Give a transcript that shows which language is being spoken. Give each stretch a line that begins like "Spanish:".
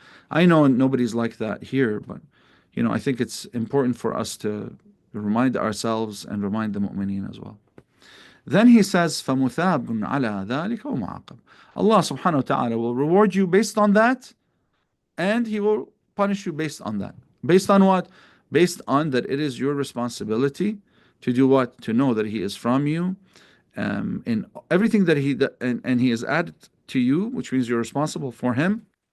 English: I know nobody's like that here, but I think it's important for us to remind ourselves and remind the mu'mineen as well. Then he says,
Arabic: فَمُثَابٌ عَلَى ذَلِكَ وَمُعَاقَبٌ.
English: Allah subhanahu wa ta'ala will reward you based on that, and He will punish you based on that. Based on what? Based on that it is your responsibility to do what? To know that He is from you, in everything that and He has added to you, which means you're responsible for Him.